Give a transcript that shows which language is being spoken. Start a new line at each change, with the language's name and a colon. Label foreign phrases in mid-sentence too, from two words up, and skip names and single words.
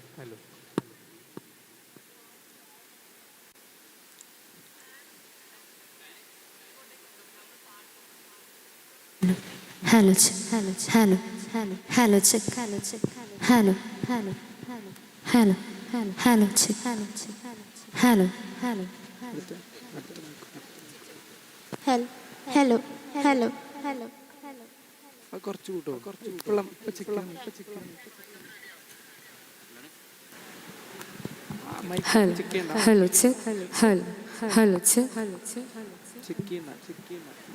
English: Hello, hello, hello, hello, hello, check, hello, check, hello, hello, hello, hello, hello, check, hello, check, hello, hello, hello, hello, hello, hello,
Malayalam: കുറച്ച് കൂട്ടോ ഇപ്പോഴും
English: hello, check, hello, hello, check,
Malayalam: ചെക്ക് ചെയ്യുന്ന